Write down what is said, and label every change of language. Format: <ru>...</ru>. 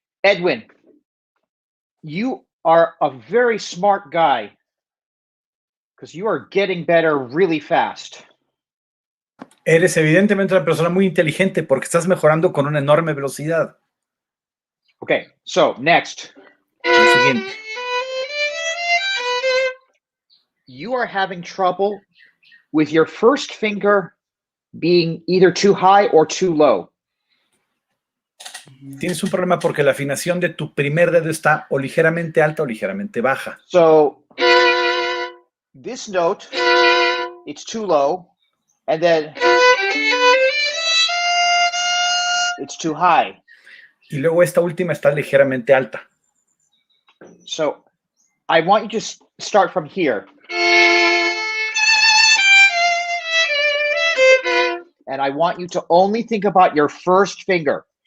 <en>Edwin, you are a very smart guy because you are getting better really fast.</en> <es>Eres evidentemente una persona muy inteligente porque estás mejorando con una enorme velocidad.</es> <en>Okay, so next.</en> <es>El siguiente.</es> <en>You are having trouble with your first finger being either too high or too low.</en> <es>Tienes un problema porque la afinación de tu primer dedo está o ligeramente alta o ligeramente baja.</es> <en>So this note, it's too low, and then it's too high.</en> <es>Y luego esta última está ligeramente alta.</es> <en>So I want you to start from here. And I want you to only think about your first finger.</en>